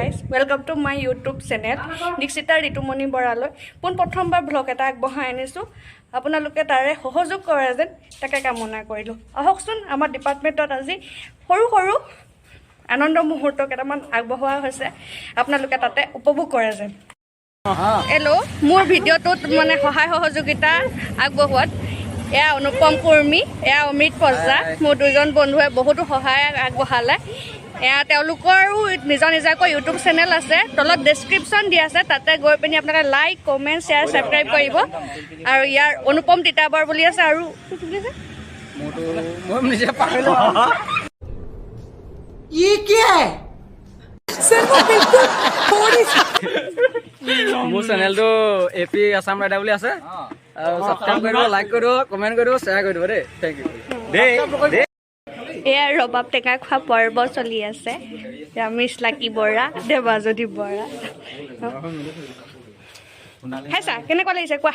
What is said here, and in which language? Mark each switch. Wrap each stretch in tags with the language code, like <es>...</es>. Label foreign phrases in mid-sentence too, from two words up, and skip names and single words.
<en>Welcome to my YouTube channel. Dixita Ritumoni Boralo.</en> <as>Pon প্ৰথমবাৰ ব্লগ এটা আগবঢ়াই আনিছো আপোনালোকে তাৰে সহযোগ কৰে যেন তাকে কামনা কৰিলো আহকচোন আমাৰ ডিপাৰ্টমেণ্টত আজি সৰু সৰু আনন্দ মুহূৰ্ত কেইটামান আগবঢ়োৱা হৈছে আপোনালোকে তাতে উপভোগ কৰে যেন হেল্ল' মোৰ ভিডিঅ'টোত মানে সহায় সহযোগিতা আগবঢ়োৱাত এয়া অনুপম কৰ্মী এয়া অমৃত পজা মোৰ দুজন বন্ধুৱে বহুতো সহায় আগবঢ়ালে এয়া তেওঁলোকৰো নিজৰ নিজাকৈ</as> <en>YouTube channel</en> <as>আছে তলত ডেছক্ৰিপশ্যন দিয়া আছে তাতে গৈ পিনি আপোনালোকে</as> <en>like comment share subscribe</en> <as>কৰিব আৰু ইয়াৰ অনুপম তিতাবৰ বুলি আছে আৰু মই নিজে পাহৰিলো</as> <hi>ये क्या है सर वो बिल्कुल थोड़ी</hi> <as>মোৰ চেনেলটো এপি আসাম ৰাইডাৰ বুলি আছে আৰু সাবস্ক্ৰাইব কৰিব লাইক কৰিব কমেণ্ট কৰিব শ্বেয়াৰ কৰিব দেই</as> <en>thank you</en> <as>দেই এয়া ৰবাব টেঙা খোৱা পৰ্ব চলি আছে ৰামেশ লাকি বৰা দেৱাজনী বৰা হেছা কেনেকুৱা লাগিছে কোৱা</as>